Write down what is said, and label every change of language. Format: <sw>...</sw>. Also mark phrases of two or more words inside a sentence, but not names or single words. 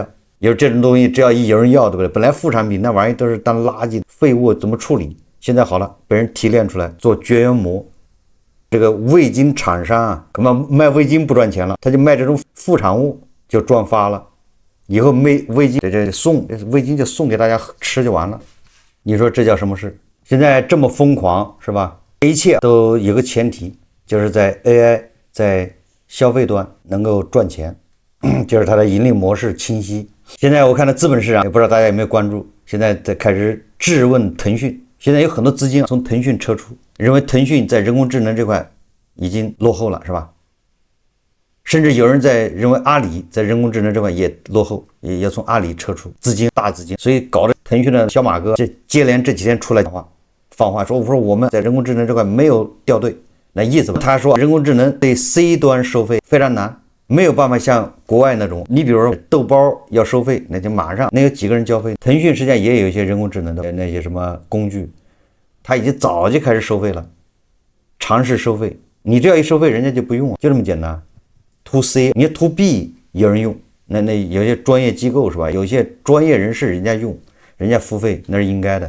<zh>也就是這種東西，只要一有人要，對不對？本來副產品那玩意都是當垃圾廢物，怎麼處理？現在好了，被人提煉出來做絕緣膜。這個味精廠商啊，可能賣味精不賺錢了，他就賣這種副產物就賺發了。以後味精這送味精就送給大家吃就完了。你說這叫什麼事？現在這麼瘋狂是吧？一切都有個前提，就是在 AI 在消費端能夠賺錢，就是它的盈利模式清晰。現在我看到資本市場，也不知道大家有沒有關注，現在在開始質問腾讯。現在有很多資金從騰讯撤出，認為騰讯在人工智能這塊已經落後了，是吧？甚至有人認為阿里在人工智能這塊也落後，也要從阿里撤出资金，大资金。所以搞得腾讯的小馬哥接连这几天出来放话说，我们在人工智能这塊沒有掉隊。那意思吧，他說人工智能對 C 端收費非常難，沒有辦法像國外那種，你比如說豆包要收費，那就馬上能有幾個人交費。騰訊實際上也有一些人工智能的那些什麼工具，他已經早就開始收費了，嘗試收費。你這要一收費，人家就不用，就這麼簡單。</zh> <en>To C，</en> <zh>你</zh> <en>To B</en> <zh>有人用，那有些專業機構是吧？有些專業人士人家用，人家付費那是應該的。</zh>